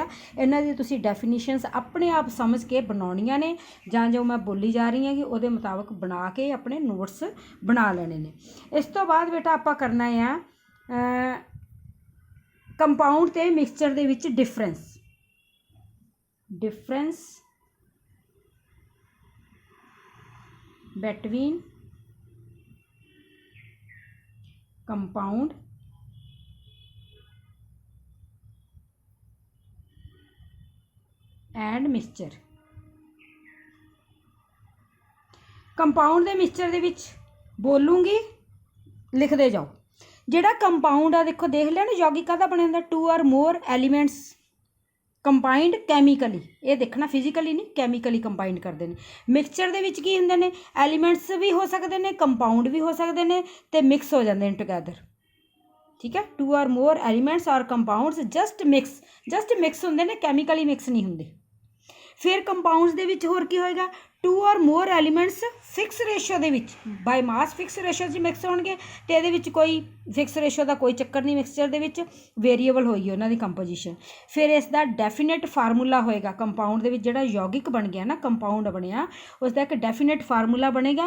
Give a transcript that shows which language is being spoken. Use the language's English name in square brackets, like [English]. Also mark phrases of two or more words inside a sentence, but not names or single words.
[Punjabi] ਇਹਨਾਂ ਦੀ ਤੁਸੀਂ ਡੈਫੀਨੀਸ਼ਨਸ ਆਪਣੇ ਆਪ ਸਮਝ ਕੇ ਬਣਾਉਣੀਆਂ ਨੇ, ਜਾਂ ਜੋ ਮੈਂ ਬੋਲੀ ਜਾ ਰਹੀ ਹੈਗੀ ਉਹਦੇ ਮੁਤਾਬਕ ਬਣਾ ਕੇ ਆਪਣੇ ਨੋਟਸ ਬਣਾ ਲੈਣੇ ਨੇ। ਇਸ ਤੋਂ ਬਾਅਦ ਬੇਟਾ ਆਪਾਂ ਕਰਨਾ ਆ ਕੰਪਾਊਂਡ ਅਤੇ ਮਿਕਸਚਰ ਦੇ ਵਿੱਚ ਡਿਫਰੈਂਸ [English] between compound and mixture। [Punjabi] ਕੰਪਾਊਂਡ ਦੇ ਮਿਕਸਚਰ ਦੇ ਵਿੱਚ ਬੋਲੂੰਗੀ, ਲਿਖਦੇ ਜਾਓ। ਜਿਹੜਾ ਕੰਪਾਊਂਡ ਆ ਦੇਖੋ, ਦੇਖ ਲਿਆ ਨਾ ਯੌਗਿਕ ਦਾ ਬਣਿਆ ਹੁੰਦਾ, [English] 2 or more elements combined chemically. [Punjabi] ਇਹ ਦੇਖਣਾ ਫਿਜ਼ੀਕਲੀ ਨਹੀਂ, [English] chemically combined [Punjabi] ਕਰਦੇ ਨੇ। ਮਿਕਸਚਰ ਦੇ ਵਿੱਚ ਕੀ ਹੁੰਦੇ ਨੇ, ਐਲੀਮੈਂਟਸ ਵੀ ਹੋ ਸਕਦੇ ਨੇ, ਕੰਪਾਊਂਡ ਵੀ ਹੋ ਸਕਦੇ ਨੇ, ਅਤੇ ਮਿਕਸ ਹੋ ਜਾਂਦੇ ਨੇ ਟੁਗੈਦਰ। ਠੀਕ ਹੈ, [English] 2 or more [Punjabi] ਐਲੀਮੈਂਟਸ ਔਰ [English] compounds just mix [Punjabi] ਹੁੰਦੇ ਨੇ, ਕੈਮੀਕਲੀ ਮਿਕਸ ਨਹੀਂ ਹੁੰਦੇ। ਫਿਰ ਕੰਪਾਊਂਡਸ ਦੇ ਵਿੱਚ ਹੋਰ ਕੀ ਹੋਏਗਾ, [English] 2 or more elements fixed ratio [Punjabi] ਦੇ ਵਿੱਚ [English] by mass fixed ratio [Punjabi] 'ਚ ਮਿਕਸ ਹੋਣਗੇ। ਅਤੇ ਇਹਦੇ ਵਿੱਚ ਕੋਈ [English] fixed ratio [Punjabi] ਦਾ ਕੋਈ ਚੱਕਰ ਨਹੀਂ, ਮਿਕਸਚਰ ਦੇ ਵਿੱਚ ਵੇਰੀਏਬਲ ਹੋਏਗੀ ਉਹਨਾਂ ਦੀ ਕੰਪੋਜੀਸ਼ਨ। ਫਿਰ ਇਸ ਦਾ [English] definite formula [Punjabi] ਹੋਏਗਾ ਕੰਪਾਊਂਡ ਦੇ ਵਿੱਚ, ਜਿਹੜਾ ਯੌਗਿਕ ਬਣ ਗਿਆ ਨਾ, ਕੰਪਾਊਂਡ ਬਣਿਆ, ਉਸ ਦਾ ਇੱਕ [English] definite formula [Punjabi] ਬਣੇਗਾ।